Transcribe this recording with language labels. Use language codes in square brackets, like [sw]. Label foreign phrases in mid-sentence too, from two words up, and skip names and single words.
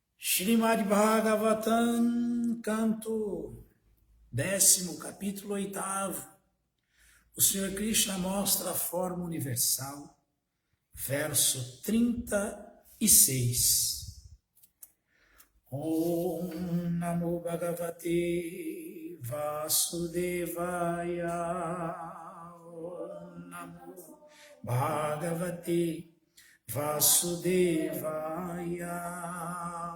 [pt] Srimad Bhagavatam, canto 10º, capítulo 8º. O Senhor Krishna mostra a forma universal, verso 36. [sa] Om Namo Bhagavate Vasudevaya. Om Namo Bhagavate Vasudevaya.